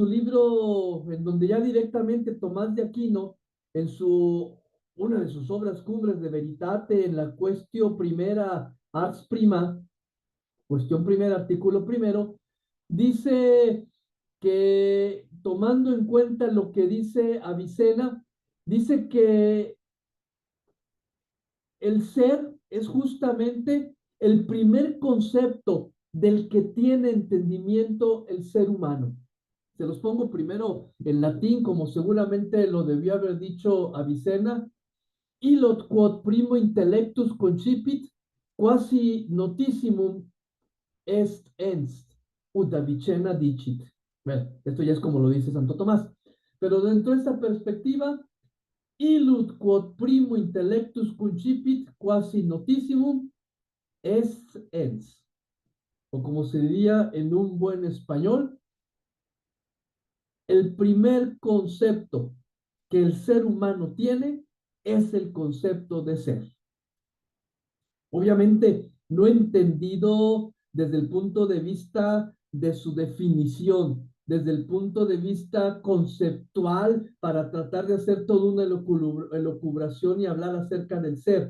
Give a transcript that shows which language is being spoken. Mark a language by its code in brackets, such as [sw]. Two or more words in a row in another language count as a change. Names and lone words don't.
[es] libro, en donde ya directamente Tomás de Aquino, en una de sus obras cumbres de Veritate, en la cuestión primera, ars prima, cuestión primera, artículo primero, dice que tomando en cuenta lo que dice Avicena, dice que el ser es justamente el primer concepto del que tiene entendimiento el ser humano. Se los pongo primero en latín, como seguramente lo debió haber dicho Avicena. [la] Illot quod primo intellectus concipit, quasi notissimum est ens, ut Avicena dicit. [es] Bueno, esto ya es como lo dice Santo Tomás. Pero dentro de esta perspectiva, [la] illud quod primo intellectus concipit, quasi notissimum est ens. [es] O como se diría en un buen español, el primer concepto que el ser humano tiene es el concepto de ser. Obviamente, no entendido desde el punto de vista de su definición, desde el punto de vista conceptual, para tratar de hacer toda una elucubración y hablar acerca del ser.